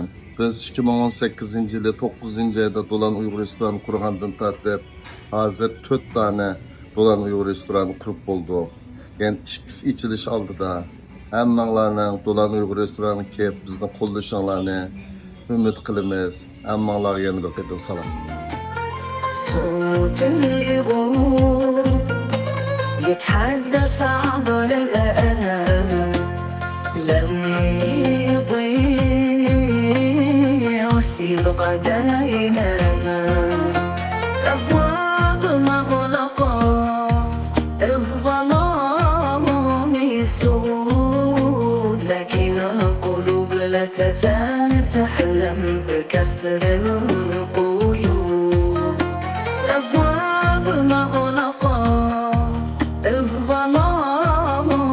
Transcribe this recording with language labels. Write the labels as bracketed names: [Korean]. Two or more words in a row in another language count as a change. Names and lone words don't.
[Uzbek] Biz 2018-yili 9-oyda Do'lan Uyg'ur restoranini qurgandan tortib, hozir 4 dona Do'lan Uyg'ur restoranini qurib bo'ldik. Yani ikkisi ichilish oldida hammanglarning Do'lan Uyg'ur restoranini kelib bizni qo'llashinglarni umid qilamiz. Hammanglarga yana bir qator salom. [Arabic] صوت اليغور يتحدث عبر الآلام لم يضيع سبق دائما أبواب مغلقة الظلام يسود لكن القلوب لا تزال تحلم بكسر القيود أبواب مغلقة الظلام